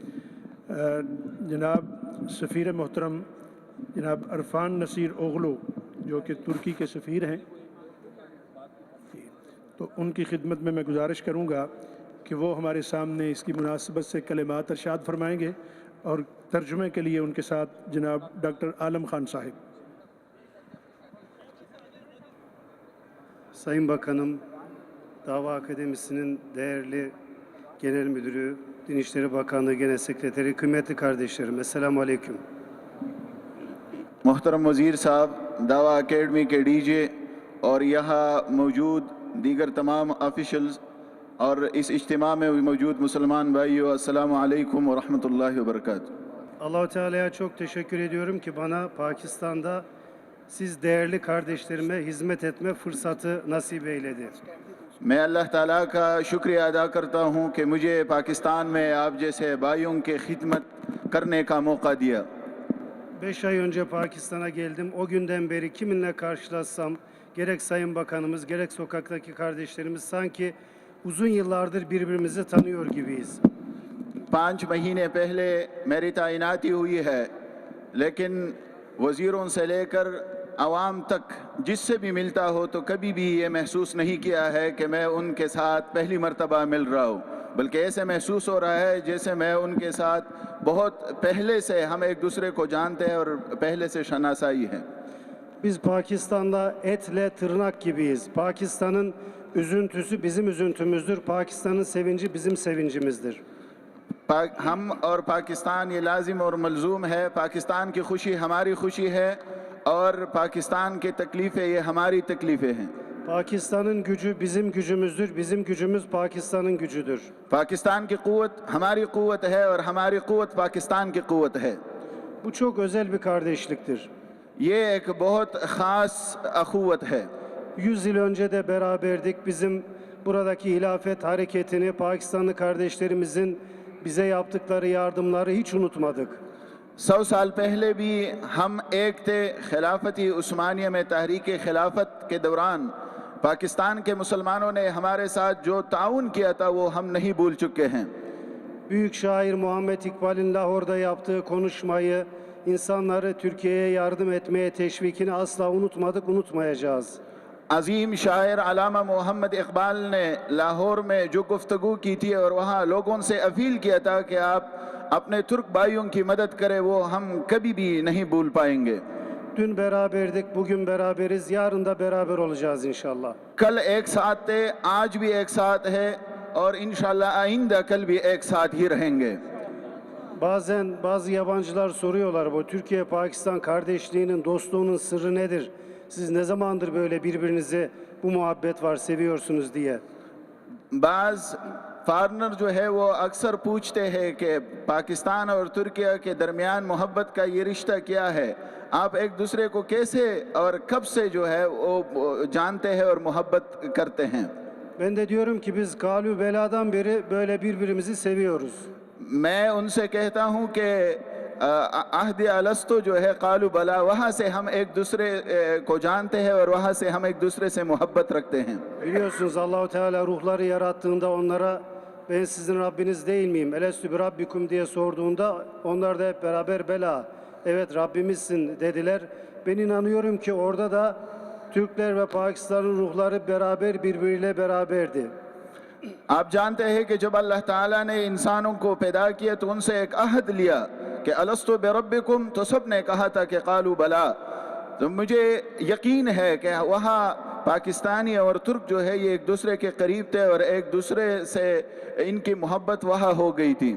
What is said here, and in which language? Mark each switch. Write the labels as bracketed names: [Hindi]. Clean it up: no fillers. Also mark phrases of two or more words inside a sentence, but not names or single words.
[Hindi] जनाब सफ़ीर मोहतरम जनाब अरफान नसीर ओगलो जो कि तुर्की के सफ़ीर हैं, तो उनकी खिदमत में मैं गुजारिश करूँगा कि वो हमारे सामने इसकी मुनासबत से कलिमात इरशाद फरमाएंगे और तर्जुमे के लिए उनके साथ जनाब डॉक्टर आलम खान साहिब। [Turkish] Sayın Bakanım, Dava Akademisi'nin değerli Genel Müdürü, Din İşleri Bakanlığı Genel Sekreteri, kıymetli kardeşlerim, Esselamu Aleyküm. [Hindi] मोहतरम वज़ीर साहब, दावा अकेडमी के डीजे और यहाँ मौजूद दीगर तमाम ऑफिशल्स और इस इज्तिमा में मौजूद मुसलमान भाइयों, [Arabic] السلام عليكم ورحمة الله وبركاته. [Turkish] Allah-u Teala'ya çok teşekkür ediyorum ki bana Pakistan'da siz değerli kardeşlerime hizmet etme fırsatı nasip eyledi. [Hindi] मैं अल्लाह ताला का शुक्रिया अदा करता हूँ कि मुझे पाकिस्तान में आप जैसे भाइयों के खिदमत करने का मौका दिया। [Turkish] 5 ay önce Pakistan'a geldim. O günden beri kiminle karşılaşsam, gerek Sayın Bakanımız, gerek sokaktaki kardeşlerimiz sanki uzun yıllardır birbirimizi tanıyor gibiyiz. [Hindi] 5 महीने पहले मेरी तैनाती हुई है, लेकिन वज़ीरों से लेकर आवाम तक जिससे भी मिलता हो तो कभी भी ये महसूस नहीं किया है कि मैं उनके साथ पहली मर्तबा मिल रहा हूँ, बल्कि ऐसे महसूस हो रहा है जैसे मैं उनके साथ बहुत पहले से हम एक दूसरे को जानते हैं और पहले से शनासाई है। [Turkish] Biz Pakistan'da etle tırnak gibiyiz. Pakistan'ın üzüntüsü bizim üzüntümüzdür. Pakistan'ın sevinci bizim sevincimizdir. [Hindi] हम और पाकिस्तान ये लाजिम और मलजूम है। पाकिस्तान की खुशी हमारी खुशी है और पाकिस्तान की तकलीफ़ें ये हमारी तकलीफ़ें हैं। [Turkish] Pakistan'ın gücü bizim gücümüzdür. Bizim gücümüz Pakistan'ın gücüdür. [Hindi] पाकिस्तान की क़ुव्वत हमारी क़ुव्वत है और हमारी क़ुव्वत पाकिस्तान की क़ुव्वत है। [Turkish] Bu çok özel bir kardeşliktir. [Hindi] ये एक बहुत ख़ास अखुवत है। [Turkish] 100 yıl önce de beraberdik. Bizim buradaki hilafet hareketini, Pakistanlı kardeşlerimizin bize yaptıkları yardımları hiç unutmadık. [Hindi] 100 साल पहले भी हम एक थे। खिलाफती उस्मानिया में तहरीक खिलाफत के दौरान पाकिस्तान के मुसलमानों ने हमारे साथ जो ताउन किया था वो हम नहीं भूल चुके हैं। [Turkish] Büyük şair Muhammed İkbal'in Lahor'da yaptığı konuşmayı, insanları Türkiye'ye yardım etmeye teşvikini asla unutmadık, unutmayacağız. [Hindi] अजीम शायर अलामा मोहम्मद इकबाल ने लाहौर में जो गुफ्तगू की थी और वहाँ लोगों से अपील किया था कि आप अपने तुर्क भाइयों की मदद करें, वो हम कभी भी नहीं भूल पाएंगे। [Turkish] Dün beraberdik, bugün beraberiz, yarın da beraber olacağız inşallah. [Hindi] कल एक साथ थे, आज भी एक साथ है और इंशाल्लाह आइंदा कल भी एक साथ ही रहेंगे। [Turkish] Bazen bazı yabancılar soruyorlar, bu Türkiye-Pakistan kardeşliğinin, dostluğunun sırrı nedir? Siz ne zamandır böyle birbirinizi bu muhabbet var, seviyorsunuz diye. [Hindi] बाज़ फॉरनर जो है वो अक्सर पूछते हैं कि पाकिस्तान और तुर्किया के दरमियान मोहब्बत का ये रिश्ता क्या है, आप एक दूसरे को कैसे और कब से जो है वो जानते हैं और मोहब्बत करते हैं। [Turkish] Ben de diyorum ki biz galü beladan beri böyle birbirimizi seviyoruz. [Hindi] मैं उनसे कहता हूँ कि अहद अलस्तो जो है [Arabic] قالوا بلى, [Hindi] वहाँ से हम एक दूसरे को जानते हैं और वहाँ से हम एक दूसरे से मोहब्बत रखते हैं। [Turkish] Biliyorsunuz Allah-u Teala ruhları yarattığında onlara ben sizin Rabbiniz değil miyim? [Arabic] ألست بربكم [Turkish] diye sorduğunda onlar da hep beraber bela. Evet Rabbimizsin dediler. Ben inanıyorum ki orada da Türkler ve Pakistan'ın ruhları beraber birbiriyle beraberdi. [Hindi] आप जानते हैं कि जब अल्लाह ताला ने इंसानों को पैदा किया तो उनसे एक अहद लिया कि [Arabic] ألست بربكم, [Hindi] तो सब ने कहा था कि [Arabic] قالوا بلى. [Hindi] तो मुझे यकीन है कि वहाँ पाकिस्तानी और तुर्क जो है ये एक दूसरे के करीब थे और एक दूसरे से इनकी मोहब्बत वहाँ हो गई थी।